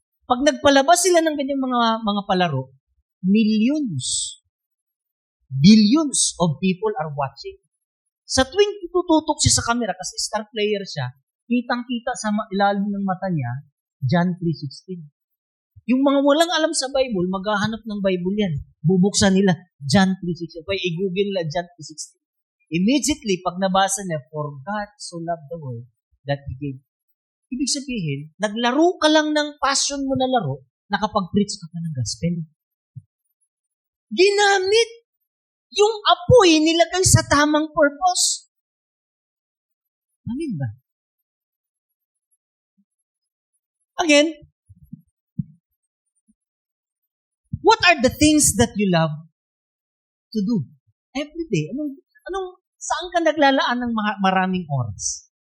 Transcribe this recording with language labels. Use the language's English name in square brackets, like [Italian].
[Filipino] Pag nagpalabas sila ng ganyang mga palaro, [English] millions, billions of people are watching. [Filipino] Sa tuwing tututok siya sa camera, kasi star player siya, kitang-kita sa ilalim ng mata niya, John 3:16. Yung mga walang alam sa Bible, maghahanap ng Bible yan. Bubuksan nila, John 3:16. Kaya i-google nila John 3:16. [English] Immediately, [Filipino] pag nabasa niya, [English] for God so loved the world that He gave. [Filipino] Ibig sabihin, naglaro ka lang ng passion mo na laro, nakapag-preach ka pa ng gospel. Ginamit yung apoy nilagay sa tamang purpose. Amin ba? [English] Again, what are the things that you love to do every day? [Filipino] Saan ka naglalaan ng maraming oras?